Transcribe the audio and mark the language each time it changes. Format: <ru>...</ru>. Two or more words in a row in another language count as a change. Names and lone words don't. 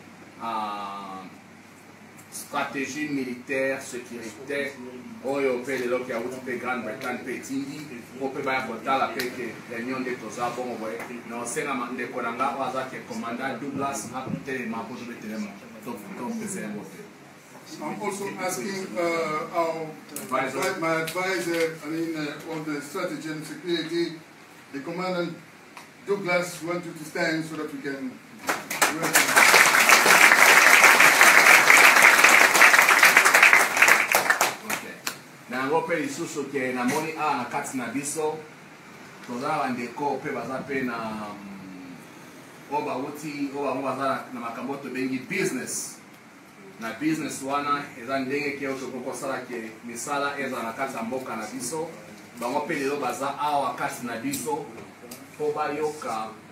<fr>stratégie militaire sécuritaire</fr> <ln>oyo pe lelo ki awuti pe Grande-Bretagne pe tindi po pe baya kotala pe ke réunion nde toza bongo boye na osenga ndeko na nga oyo aza ke commandant Douglas atelema po tobetelema topesa yango te.</ln> <en>I'm also asking my advisor, on the strategy and security, the Commandant Douglas, want you to stand so that we can work.</en> <ln>Na ngope lisusu ke na moni na kati na biso toza bandeko pe baza pe na oba wuti oba baza na makambo to bengi business na business wana eza ndenge ke otoko sala ke misala eza na kati ya mboka na biso bango pe lelo baza awa kati na biso po bayoka</ln>